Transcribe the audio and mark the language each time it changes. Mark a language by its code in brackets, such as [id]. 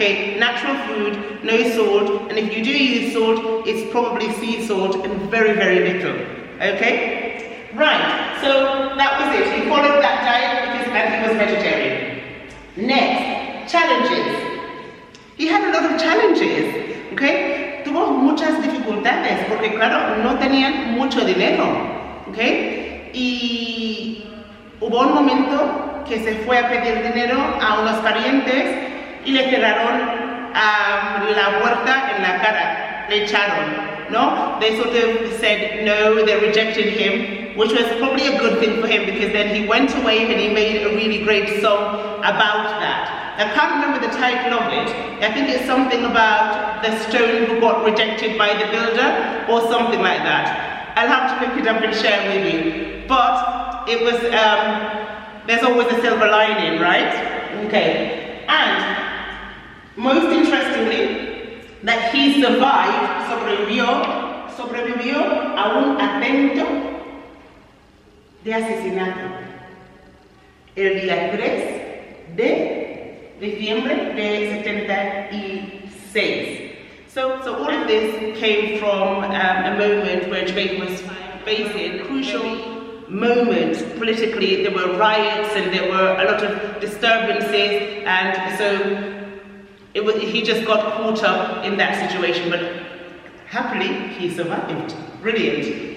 [en] Okay, natural food, no salt, and if you do use salt, it's probably sea salt and very, very little. Okay? Right, so that was it. He followed that diet and he was vegetarian. Next, challenges. He had a lot of challenges. [es] Okay, tuvo muchas dificultades porque claro, no tenían mucho dinero, okay, y hubo un momento que se fue a pedir dinero a unos parientes y le cerraron la puerta en la cara, le echaron, no? [en] They sort of said no, they rejected him, which was probably a good thing for him because then he went away and he made a really great song about that. I can't remember the title of it. I think it's something about the stone who got rejected by the builder or something like that. I'll have to look it up and share with you. But it was, there's always a silver lining, right? Okay. And most interestingly, that he survived, [es] sobrevivió a un atento de asesinato el día 3 de diciembre de 76. [en] So all of this came from a moment where Jamaica was facing a crucial moment politically. There were riots and there were a lot of disturbances, and so he just got caught up in that situation, but happily he survived. Brilliant.